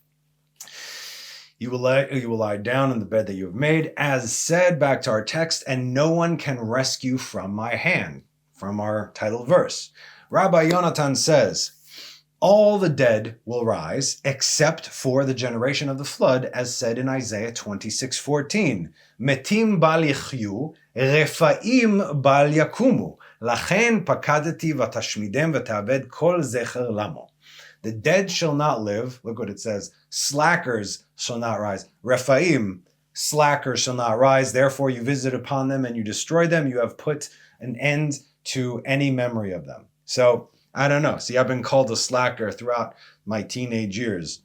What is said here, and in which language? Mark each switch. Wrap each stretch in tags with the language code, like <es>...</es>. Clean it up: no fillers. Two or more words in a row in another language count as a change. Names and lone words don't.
<en>You will lie down in the bed that you have made, as said, back to our text, and no one can rescue from my hand, from our title verse. Rabbi Yonatan says, all the dead will rise, except for the generation of the flood, as said in Isaiah 26:14.</en> <he>מתים בל יחיו, רפאים בל יקומו, לכן פקדתי ותשמידם ותאבד כל זכר למו.</he> <en>The dead shall not live. Look what it says. Slackers shall not rise. Rephaim, slackers shall not rise. Therefore you visit upon them and you destroy them. You have put an end to any memory of them. So, I don't know. See, I've been called a slacker throughout my teenage years.</en>